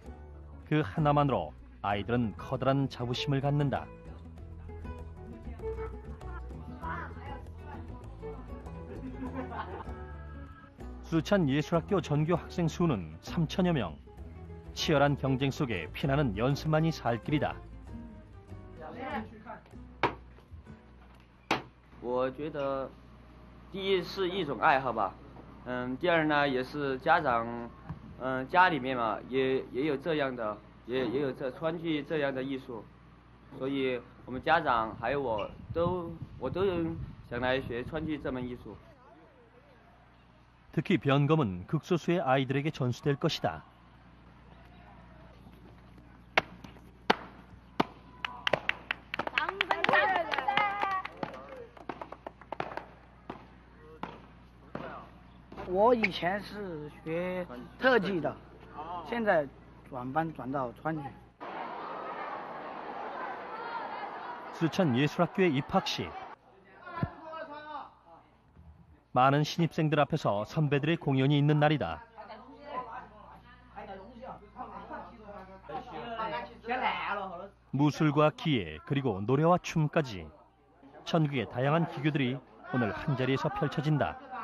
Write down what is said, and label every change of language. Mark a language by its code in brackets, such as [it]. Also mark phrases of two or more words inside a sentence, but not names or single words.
[ko] 그 하나만으로 아이들은 커다란 자부심을 갖는다. 수찬 예술학교 전교 학생 수는 3천여 명. 치열한 경쟁 속에 피나는 연습만이 살 길이다. [zh] 我觉得，第一是一种爱好吧，第二呢也是家长，家里面嘛也有这样的，也有这川剧这样的艺术，所以我们家长还有我都想来学川剧这门艺术。 [ko] 특히 변검은 극소수의 아이들에게 전수될 것이다. [zh] 我以前是学特技的，现在转班转到川剧。 [ko] 수찬 예술학교의 입학식. 많은 신입생들 앞에서 선배들의 공연이 있는 날이다. 무술과 기예 그리고 노래와 춤까지 천극의 다양한 기교들이 오늘 한자리에서 펼쳐진다.